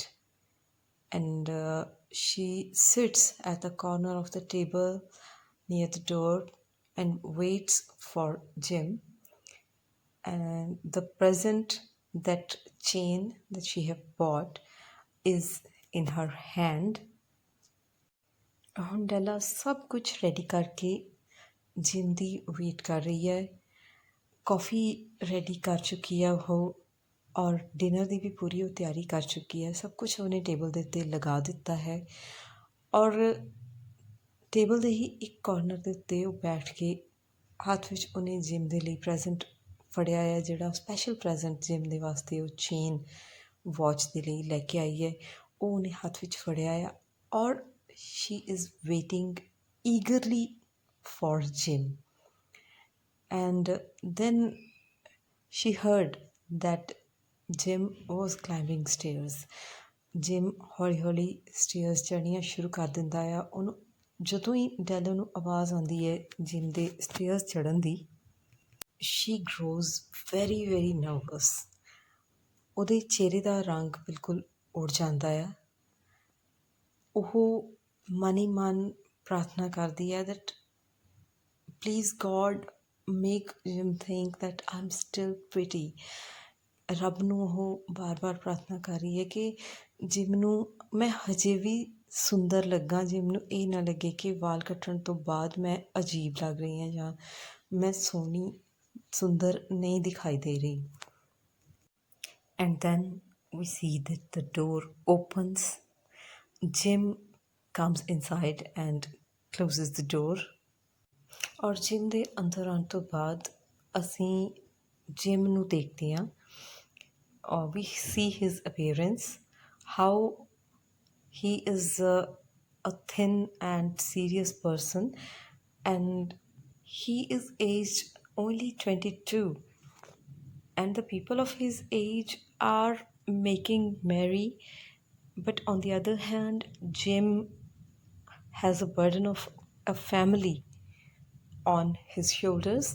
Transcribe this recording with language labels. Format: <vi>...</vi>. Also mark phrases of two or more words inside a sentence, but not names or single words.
<en>And she sits at the corner of the table near the door and waits for Jim. And the present, that chain that she have bought, is in her hand.</en> <pa>ਹੁਣ ਡੈਲਾ ਸਭ ਕੁਛ ਰੈਡੀ ਕਰਕੇ ਜਿਮ ਦੀ ਵੇਟ ਕਰ ਰਹੀ ਹੈ।</pa> <en>coffee ready</en> <pa>ਕਰ ਚੁੱਕੀ ਹੈ ਉਹ, ਔਰ ਡਿਨਰ ਦੀ ਵੀ ਪੂਰੀ ਉਹ ਤਿਆਰੀ ਕਰ ਚੁੱਕੀ ਹੈ। ਸਭ ਕੁਛ ਉਹਨੇ ਟੇਬਲ ਦੇ ਉੱਤੇ ਲਗਾ ਦਿੱਤਾ ਹੈ ਔਰ ਟੇਬਲ ਦੇ ਹੀ ਇੱਕ ਕਾਰਨਰ ਦੇ ਉੱਤੇ ਉਹ ਬੈਠ ਕੇ ਹੱਥ ਵਿੱਚ ਉਹਨੇ ਜਿਮ ਦੇ ਲਈ ਪ੍ਰੈਜ਼ੈਂਟ ਫੜਿਆ ਹੈ, ਜਿਹੜਾ</pa> <en>special present</en> <pa>ਜਿਮ ਦੇ ਵਾਸਤੇ ਉਹ</pa> <en>chain watch</en> <pa>ਦੇ ਲਈ ਲੈ ਕੇ ਆਈ ਹੈ, ਉਹ ਉਹਨੇ ਹੱਥ ਵਿੱਚ ਫੜਿਆ ਆ ਔਰ</pa> <en>she is waiting eagerly for Jim. And then she heard that Jim was climbing stairs.</en> <pa>Jim ਹੌਲੀ ਹੌਲੀ ਸਟੇਅਰਸ ਚੜ੍ਹਨੀਆਂ ਸ਼ੁਰੂ ਕਰ ਦਿੰਦਾ ਆ। ਉਹਨੂੰ ਜਦੋਂ ਹੀ ਡੈਲਾ ਨੂੰ ਆਵਾਜ਼ ਆਉਂਦੀ ਹੈ ਜਿਮ ਦੇ ਸਟੇਅਰਸ ਚੜ੍ਹਨ ਦੀ,</pa> <en>she grows very very nervous.</en> <pa>ਉਹਦੇ ਚਿਹਰੇ ਦਾ ਰੰਗ ਬਿਲਕੁਲ ਉੜ ਜਾਂਦਾ ਆ। ਉਹ ਮਨ ਹੀ ਮਨ ਪ੍ਰਾਰਥਨਾ ਕਰਦੀ ਹੈ</pa> <en>that please God make Jim think that I'm still pretty.</en> <pa>ਰੱਬ ਨੂੰ ਉਹ ਬਾਰ-ਬਾਰ ਪ੍ਰਾਰਥਨਾ ਕਰ ਰਹੀ ਹੈ ਕਿ ਜਿਮ ਨੂੰ ਮੈਂ ਹਜੇ ਵੀ ਸੁੰਦਰ ਲੱਗਾ, ਜਿਮ ਨੂੰ ਇਹ ਨਾ ਲੱਗੇ ਕਿ ਵਾਲ ਕੱਟਣ ਤੋਂ ਬਾਅਦ ਮੈਂ ਅਜੀਬ ਲੱਗ ਰਹੀ ਹਾਂ ਜਾਂ ਮੈਂ ਸੋਹਣੀ ਸੁੰਦਰ ਨਹੀਂ ਦਿਖਾਈ ਦੇ ਰਹੀ।</pa> <en>And then we see that the door opens. Jim comes inside and closes the door.</en> <pa>ਔਰ ਜਿਮ ਦੇ ਅੰਦਰ ਆਉਣ ਤੋਂ ਬਾਅਦ ਅਸੀਂ ਜਿਮ ਨੂੰ ਦੇਖਦੇ ਹਾਂ।</pa> <en>We see his appearance, how he is a thin and serious person, and he is aged only 22. And the people of his age are making merry, but on the other hand, Jim has a burden of a family on his shoulders.</en>